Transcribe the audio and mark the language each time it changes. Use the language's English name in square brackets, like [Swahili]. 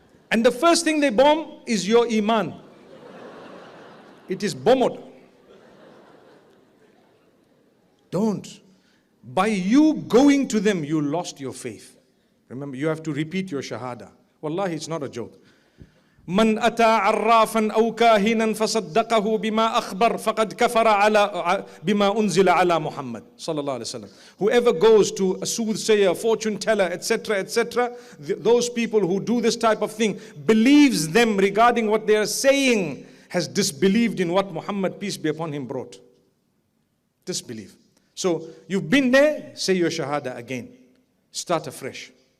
[English] And the first thing they bomb is your iman. It is bombed. Don't. By you going to them, you lost your faith. Remember, you have to repeat your shahada. Wallahi, it's not a joke. [Arabic] من أتى عرافا أو كاهنا فصدقه بما أخبر فقد كفر على بما أنزل على محمد صلى الله عليه وسلم. [English] Whoever goes to a soothsayer, fortune teller, etc., etc., those people who do this type of thing, believes them regarding what they are saying, has disbelieved in what Muhammad, peace be upon him, brought. Disbelief. So you've been there, say your shahada again. Start afresh.